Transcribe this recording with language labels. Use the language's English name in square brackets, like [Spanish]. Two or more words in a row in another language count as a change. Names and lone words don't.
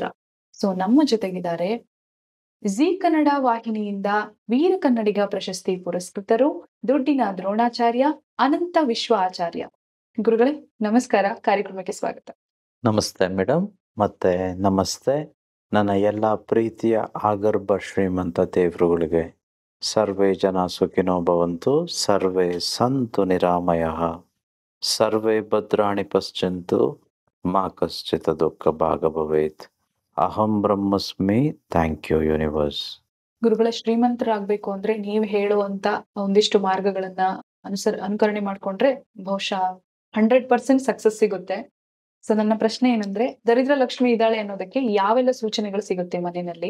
[Kannada] ಸೊ ನಮ್ಮ ಜೊತೆಗಿದ್ದಾರೆ ಜಿ ಕನ್ನಡ ವಾಹಿನಿಯಿಂದ ವೀರ ಕನ್ನಡಿಗ ಪ್ರಶಸ್ತಿ ಪುರಸ್ಕೃತರು, ದುಡ್ಡಿನ ದ್ರೋಣಾಚಾರ್ಯ, ಅನಂತ ವಿಶ್ವ ಆಚಾರ್ಯ. ಗುರುಗಳೇ ನಮಸ್ಕಾರ, ಕಾರ್ಯಕ್ರಮಕ್ಕೆ ಸ್ವಾಗತ. ನಮಸ್ತೆ ಮೇಡಮ್, ಮತ್ತೆ ನಮಸ್ತೆ ನನ್ನ ಎಲ್ಲ ಪ್ರೀತಿಯ ಆಗರ್ಭ ಶ್ರೀಮಂತ ದೇವರುಗಳಿಗೆ. [Sanskrit] ಸರ್ವೇ ಜನ ಸುಖಿನೋ ಭವಂತು, ಸರ್ವೇ ಸಂತು ನಿರಾಮಯಃ, ಸರ್ವೇ ಭದ್ರಾಣಿ ಪಶ್ಯಂತು, ಮಾ ಕಶ್ಚಿತ್ ದುಃಖ ಭಾಗ ಭವೇತ್. ಅಹಂ ಬ್ರಹ್ಮಸ್ಮಿ. [English] thank you universe. [Kannada] ಗುರುಗಳ ಶ್ರೀಮಂತರಾಗ್ಬೇಕು ಅಂದ್ರೆ ನೀವು ಹೇಳುವಂತ ಒಂದಿಷ್ಟು ಮಾರ್ಗಗಳನ್ನ ಅನುಕರಣೆ ಮಾಡ್ಕೊಂಡ್ರೆ ಬಹುಶಃ 100% ಸಕ್ಸಸ್ ಸಿಗುತ್ತೆ. ಸೊ ನನ್ನ ಪ್ರಶ್ನೆ ಏನಂದ್ರೆ, ದರಿದ್ರ ಲಕ್ಷ್ಮಿ ಇದ್ದಾಳೆ ಅನ್ನೋದಕ್ಕೆ ಯಾವೆಲ್ಲ ಸೂಚನೆಗಳು ಸಿಗುತ್ತೆ ಮನೆಯಲ್ಲಿ?